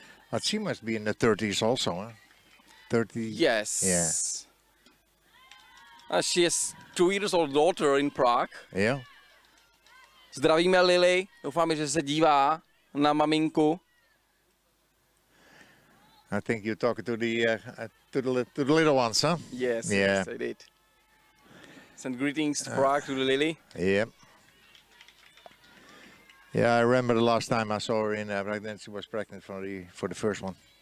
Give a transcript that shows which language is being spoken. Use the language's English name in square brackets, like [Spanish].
[English] But she must be in the 30s also, huh? 30. Yes. Yeah. She has 2-year-old daughter in Prague. Yeah. [Czech] Zdravíme Lily, doufáme, že se dívá na maminku. [English] I think you're talking to the little ones, huh? Yes, Yeah. yes, I did. Send greetings to Prague to Lily. Yeah. Yeah, I remember the last time I saw her in back then she was pregnant for the first one.